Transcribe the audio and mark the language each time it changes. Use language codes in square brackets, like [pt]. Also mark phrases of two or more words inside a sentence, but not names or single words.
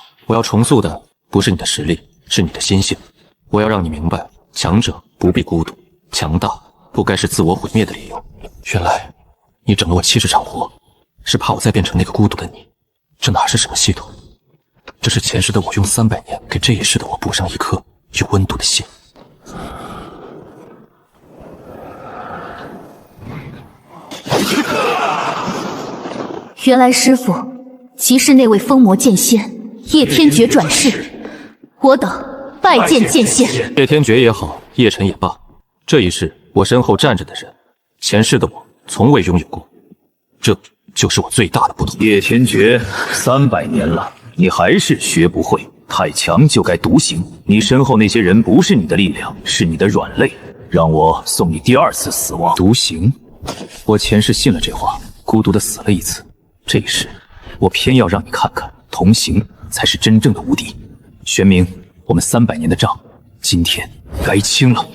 [zh] 我要重塑的不是你的實力，是你的心性。我要讓你明白，強者不必孤獨，強大不該是自我毀滅的理由。原來你整了我70場活，是怕我再變成那個孤獨的你。這哪是什麼系統？這是前世的我用300年給這一世的我補上一顆有溫度的心。原來師父即是那位封魔劍仙葉天絕轉世，我等拜見劍仙。葉天絕也好，葉晨也罷，這一世我身後站着的人，前世的我從未擁有過，這就是我最大的不同。葉天絕，300年了，你還是學不會，太強就該獨行。你身後那些人不是你的力量，是你的軟肋，讓我送你第2次死亡。獨行？我前世信了這話，孤獨的死了一次，這一世我偏要讓你看看，同行才是真正的無敵。玄冥，我們300年的賬，今天該清了。